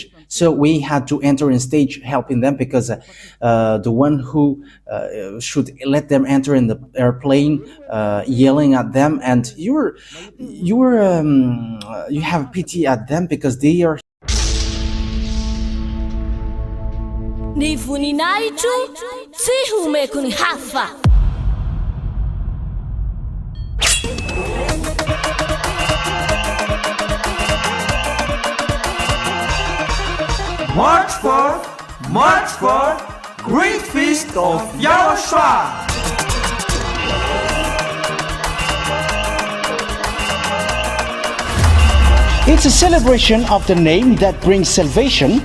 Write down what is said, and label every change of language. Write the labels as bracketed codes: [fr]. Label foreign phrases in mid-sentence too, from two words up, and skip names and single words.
[en] So we had to enter in stage helping them, because the one who should let them enter in the airplane yelling at them, and you have pity at them because they are. [mg] Ni voninahitro tsy homeko ny hafa. [en] March 4th, Great Feast of YAHOSHUAH. It's a celebration of the name that brings salvation,